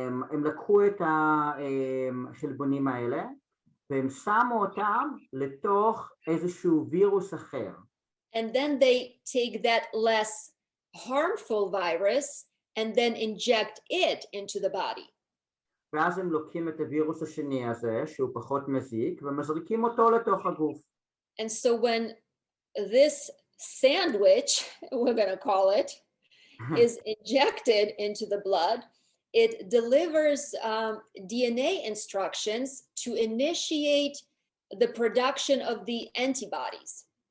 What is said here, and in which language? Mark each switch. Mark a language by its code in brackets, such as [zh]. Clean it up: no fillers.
[he] הם לקחו את החלבונים האלה והם שמו אותם לתוך איזשהו וירוס אחר. [en] And then they take that less harmful virus and then inject it into the body. [he] ואז הם לוקחים את הווירוס השני הזה, שהוא פחות מזיק, ומזריקים אותו לתוך הגוף. [en] And so when this sandwich, we're going to call it, is injected into the blood, it delivers DNA instructions to initiate the production of the antibodies.